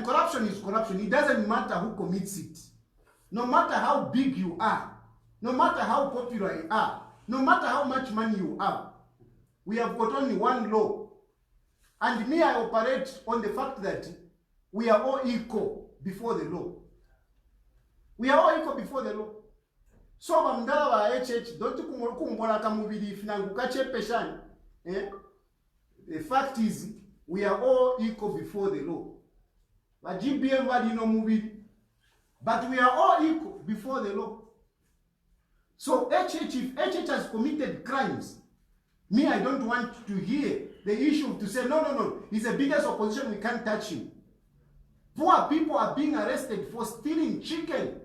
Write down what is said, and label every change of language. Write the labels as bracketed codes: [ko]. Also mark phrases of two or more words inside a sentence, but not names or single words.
[en] Corruption is corruption. It doesn't matter who commits it. No matter how big you are, no matter how popular you are, no matter how much money you have, we have got only one law. And me, I operate on the fact that we are all equal before the law. We are all equal before the law. [bem] So bamdala ba HH don't kumbola kamubili finangu kachepeshani. [en] The fact is we are all equal before the law. [bem] But GBM wali no mubili. [en] But we are all equal before the law. So HH, if HH has committed crimes, me, I don't want to hear the issue to say, no, he's the biggest opposition, we can't touch him. Poor people are being arrested for stealing chicken.